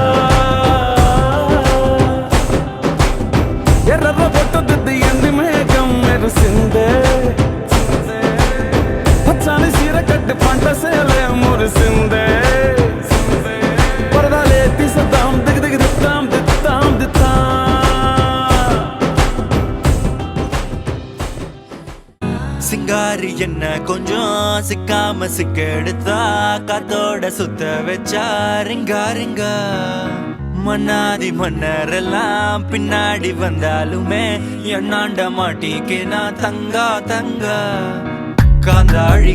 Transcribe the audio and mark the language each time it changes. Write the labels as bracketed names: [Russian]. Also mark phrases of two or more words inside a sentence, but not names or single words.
[Telugu] ఎర్ర బొట్టు దిద్ది ఎండి మేఘం మెరిసిందే పచ్చాని సీర కట్టి పంట సేలే మురిసిందే పరదాలే తీసేద్దాం దిగదిగి దిద్దాం దిద్దాం దిద్దా [Tamil] சிங்காரி என்ன கொஞ்சம் சிக்காம சிக்கெடுத்தா காத்தோட சுத்த வச்சா ரிங்கா ரிங்கா மன்னாதி மன்னரெல்லாம் பின்னாடி வந்தாலுமே என்னாண்ட மாட்டிக்கு நான் தங்கா தங்கா காந்தாழி